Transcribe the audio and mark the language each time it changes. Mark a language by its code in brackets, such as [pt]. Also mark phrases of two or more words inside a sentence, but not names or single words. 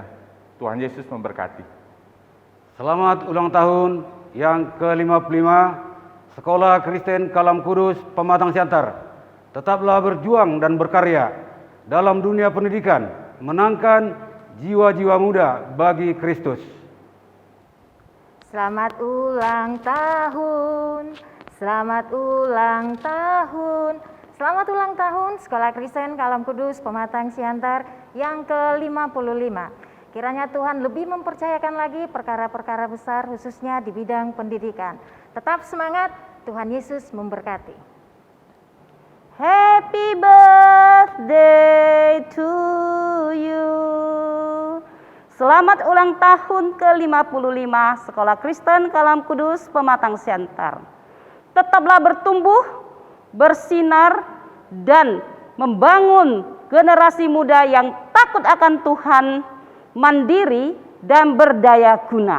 [id] Tuhan Yesus memberkati. Selamat ulang tahun yang ke-55 Sekolah Kristen Kalam Kudus Pematang Siantar. Tetaplah berjuang dan berkarya dalam dunia pendidikan, menangkan jiwa-jiwa muda bagi Kristus. Selamat ulang tahun, selamat ulang tahun, selamat ulang tahun Sekolah Kristen Kalam Kudus Pematang Siantar yang ke-55. Kiranya Tuhan lebih mempercayakan lagi perkara-perkara besar khususnya di bidang pendidikan. Tetap semangat, Tuhan Yesus memberkati. [en] Happy birthday to you. [id] Selamat ulang tahun ke-55 Sekolah Kristen Kalam Kudus Pematang Siantar. Tetaplah bertumbuh, bersinar, dan membangun generasi muda yang takut akan Tuhan, mandiri, dan berdaya guna.